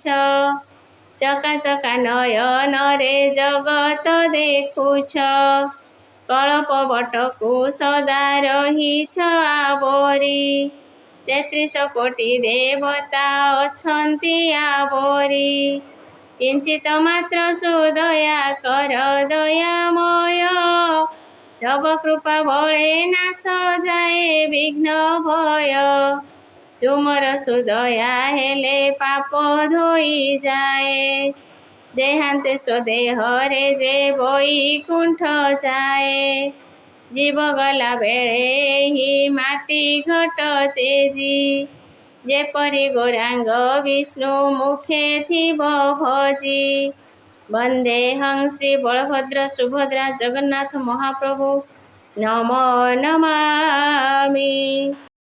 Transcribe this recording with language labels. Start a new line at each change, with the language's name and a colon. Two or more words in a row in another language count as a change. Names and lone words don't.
Odia: ଚକାଚକା ନୟନରେ ଜଗତ ଦେଖୁଛ। କଳ୍ପବଟକୁ ସଦା ରହିଛ ଆବରୀ। 33 କୋଟୀ ଦେବତା ଅଛନ୍ତି ଆବରୀ। କିଞ୍ଚିତ ମାତ୍ର ସୁଦୟା କର ଦୟାମୟ। ତବ କୃପା ବଳେ ନାଶ ଯାଏ ବିଘ୍ନ ଭୟ। ତୁମର ସୁଦୟା ହେଲେ ପାପ ଧୋଇ ଯାଏ। ଦେହାନ୍ତେ ସ୍ୱଦେହ ରେ ଯେ ବୈକୁଣ୍ଠ ଯାଏ। ଜୀବ ଗଲା ବେଳେ ହୀ ମାଟୀ ଘଟ ତେଜୀ। ଯେପରି ଗୌରାଙ୍ଗ ବିଷ୍ଣୁ ମୁଖେ ଥିବ ଭଜୀ।
Sanskrit: वंदेहं श्री बलभद्र सुभद्रा जगन्नाथ महाप्रभु नमो नमामि।